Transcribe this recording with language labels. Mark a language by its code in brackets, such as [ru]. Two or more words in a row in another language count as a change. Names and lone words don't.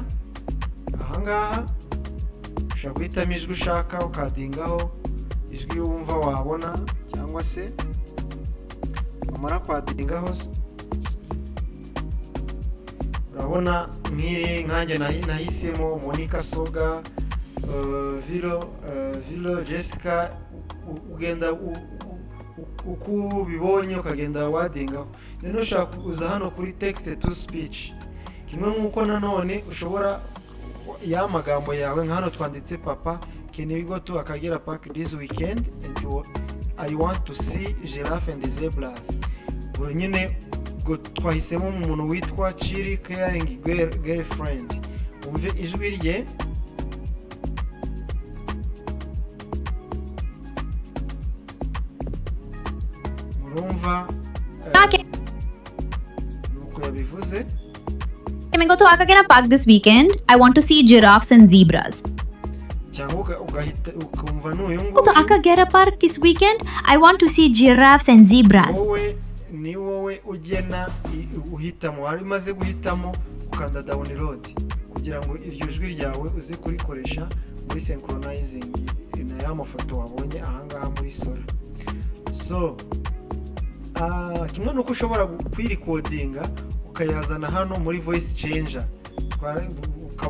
[rw] Ahangaha ushobora guhitamo ijwi ushaka ukadingaho ijwi wumva wabona, cyangwa se wamara kwadingaho urabona nk'iri nkanjye nahisemo Monica Soga, Vilo Jessica. Ugenda uko bibonye ukagenda wadingaho. Noneho ushaka uza hano kuri [en] text to speech, [rw] kimwe nk'uko nanone ushobora ya magambo yawe nk'hano twanditse papa, [en] can we go to Akagera Park this weekend and I want to see giraffe and zebras. [rw] Buri nyine twahisemo umuntu witwa Chiri Caring Girlfriend. Umve ijwi rye. Murumva nuko yabivuze. [en] Can we go to Akagera Park this weekend? I want to see giraffes and zebras. [rw] Cyangwa ugahita ukumva n'uyu ngo [en] Go to Akagera Park this weekend? I want to see giraffes and zebras. [rw] Ni wowe ugena uhitamo. Hari maze guhitamo ukanda download kugira ngo iryo jwi ryawe uze kurikoresha muri synchronizing na ya mafoto wabonye ahangaha muri sora. So kimwe nuko ushobora kwirikodinga ukayazana hano muri [en] voice changer, [rw] ukaba